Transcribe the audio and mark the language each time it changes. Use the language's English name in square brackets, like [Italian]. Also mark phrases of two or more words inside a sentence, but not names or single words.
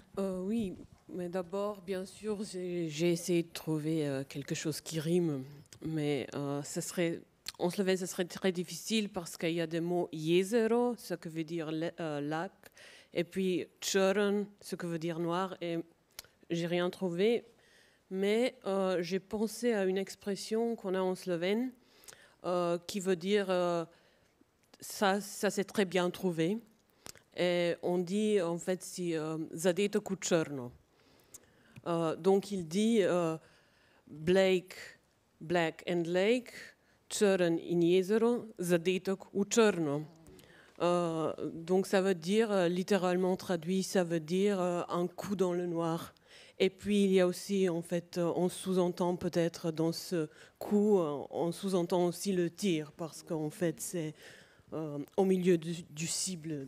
[French] Oui, mais d'abord, bien sûr, j'ai essayé de trouver quelque chose qui rime, mais en slovène, ce serait très difficile parce qu'il y a des mots jezero, ce qui veut dire lac, et puis črn, ce qui veut dire noir, et j'ai rien trouvé, mais j'ai pensé à une expression qu'on a en slovène, qui veut dire ça c'est très bien trouvé. Et on dit en fait [Slovenian] si zadetok u črno. [French] Donc il dit Blake, [English] Black and Lake, [Slovenian] črn in jezero, zadetok u črno. [French] Donc ça veut dire, littéralement traduit, ça veut dire un coup dans le noir. Et puis il y a aussi, en fait, on sous-entend peut-être dans ce coup, on sous-entend aussi le tir, parce qu'en fait c'est au milieu du cible.